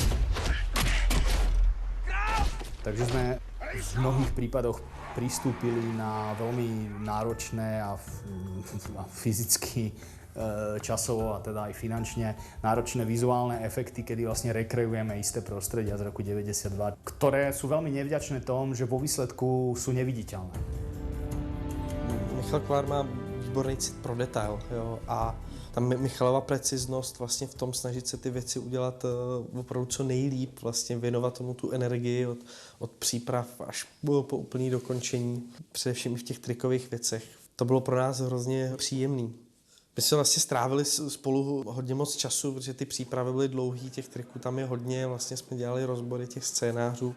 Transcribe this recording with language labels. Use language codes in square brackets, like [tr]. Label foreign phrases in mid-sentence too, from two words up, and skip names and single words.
[sk] Takže sme v mnohých prípadoch pristúpili na veľmi náročné a fyzicky, časovo a teda aj finančne náročné vizuálne efekty, kedy vlastne rekreujeme isté prostredia z roku 92, ktoré sú veľmi nevďačné tom, že vo výsledku sú neviditeľné. [cs] Michal Klár má výborný cit pro detail, jo, a ta Michalova preciznost vlastně v tom snažit se ty věci udělat opravdu co nejlíp, vlastně věnovat tomu tu energii od příprav až po úplný dokončení, především i v těch trikových věcech. To bylo pro nás hrozně příjemný. My jsme vlastně strávili spolu hodně moc času, protože ty přípravy byly dlouhý, těch triků tam je hodně, vlastně jsme dělali rozbory těch scénářů.